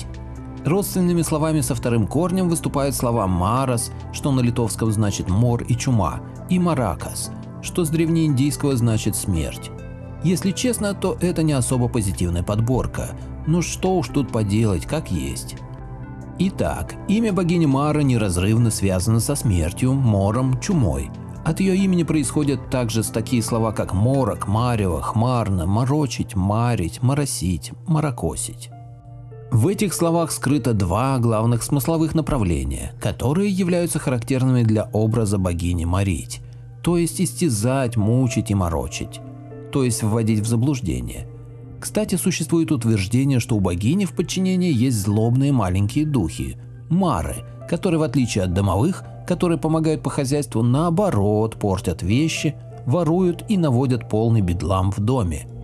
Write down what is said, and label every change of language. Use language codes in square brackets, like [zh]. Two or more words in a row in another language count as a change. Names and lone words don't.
[ru] Родственными словами со вторым корнем выступают слова «марас», что на литовском значит «мор» и «чума», и «маракас», что с древнеиндийского значит «смерть». Если честно, то это не особо позитивная подборка, но что уж тут поделать, как есть. Итак, имя богини Мары неразрывно связано со смертью, мором, чумой. От ее имени происходят также такие слова, как морок, марево, хмарно, морочить, марить, моросить, морокосить. В этих словах скрыто два главных смысловых направления, которые являются характерными для образа богини морить, то есть истязать, мучить и морочить, то есть вводить в заблуждение. Кстати, существует утверждение, что у богини в подчинении есть злобные маленькие духи – мары, которые в отличие от домовых, которые помогают по хозяйству, наоборот портят вещи, воруют и наводят полный бедлам в доме.